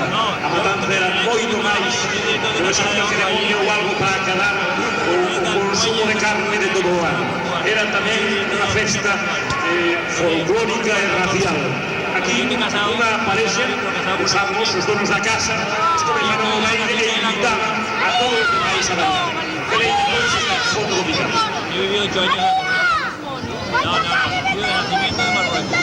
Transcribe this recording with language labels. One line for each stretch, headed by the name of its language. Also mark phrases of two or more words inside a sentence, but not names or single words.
Galician: A matanza era moito máis unha simple ceremonia ou algo para acadar o consumo de carne de todo o ano. Era tamén unha festa folclórica e racial. Aquí unha parexa, os ambos, os donos da casa, comenzaron o baile e invitaban a todos os demais a bailar. Veréis depois esta foto do Picato.
Spanish: Yo viví 8 años en No, yo de nacimiento de Marruecos.